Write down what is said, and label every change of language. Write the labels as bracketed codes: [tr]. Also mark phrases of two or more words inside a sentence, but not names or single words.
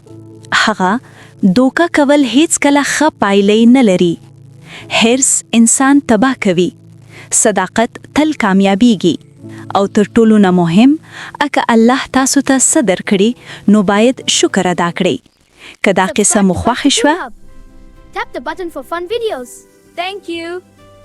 [ps] هغه دوکه کول هیڅ کله ښه پایلې نه لري. حرص انسان تباه کوي. صداقت تل کامیابیږي. او تر ټولو نه مهم، اګه الله تاسو ته څه درکړي نو باید شکر ادا کړئ. که دا قصه مو خوښه شوه [en] Tap the button for fun videos. Thank you.